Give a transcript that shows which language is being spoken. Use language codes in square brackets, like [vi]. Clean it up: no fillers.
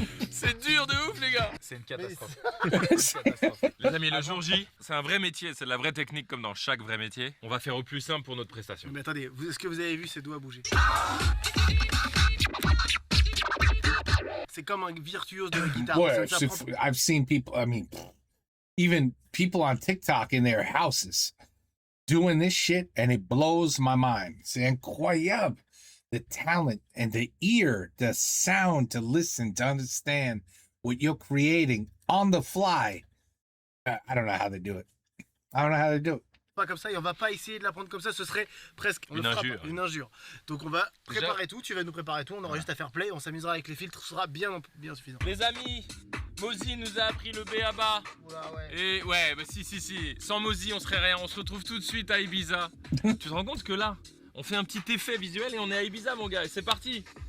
[fr] C'est dur de ouf, les gars. C'est une catastrophe. Les amis, le jour J, c'est un vrai métier, c'est de la vraie technique comme dans chaque vrai métier. On va faire au plus simple pour notre prestation. Mais attendez, est-ce que vous avez vu ses doigts bouger? C'est comme un virtuose de la guitare. [en] Boy, [fr] Ça prend- [en] I've seen people, I mean, even people on TikTok in their houses doing this shit, and it blows my mind. [fr] C'est incroyable. [en] The talent and the ear, the sound to listen, to understand what you're creating on the fly. I don't know how they do it. I don't know how they do it. [fr] Pas comme ça et on va pas essayer de la prendre comme ça, ce serait presque Une injure. une injure. Donc on va préparer tout, tu vas nous préparer tout, on aura juste à faire play, on s'amusera avec les filtres, ce sera bien suffisant. Les amis, Mozi nous a appris le B.A.B.A. Oula, ouais. Et ouais, bah si. Sans Mozi, on serait rien. On se retrouve tout de suite à Ibiza. Tu te rends compte que là, on fait un petit effet visuel et on est à Ibiza, mon gars. Et c'est parti.